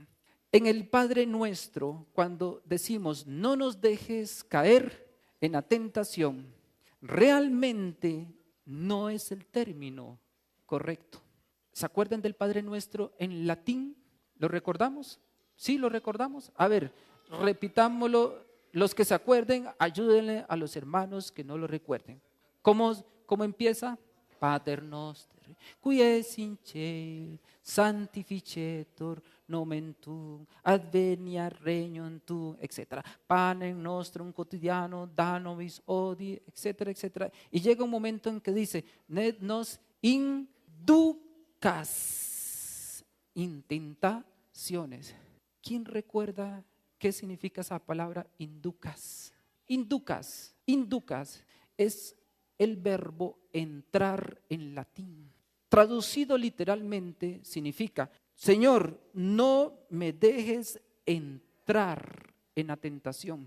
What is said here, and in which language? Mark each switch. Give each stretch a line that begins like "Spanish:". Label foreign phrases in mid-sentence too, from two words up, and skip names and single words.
Spanish: En el Padre Nuestro, cuando decimos no nos dejes caer en la tentación, realmente no es el término correcto. ¿Se acuerdan del Padre Nuestro en latín? ¿Lo recordamos? ¿Sí lo recordamos? A ver, repitámoslo. Los que se acuerden, ayúdenle a los hermanos que no lo recuerden. ¿Cómo empieza?
Latin: Pater noster, qui es in cielo, sanctificetur nomen tuum, adveniat regnum tuum, etc. Panem nostrum quotidiano da nobis hodie,
Spanish: etcétera, etcétera. Y llega un momento en que dice,
Latin: ned nos inducas in tentaciones.
Spanish: ¿Quién recuerda qué significa esa palabra inducas? Inducas es el verbo entrar en latín. Traducido literalmente significa, Señor, no me dejes entrar en la tentación.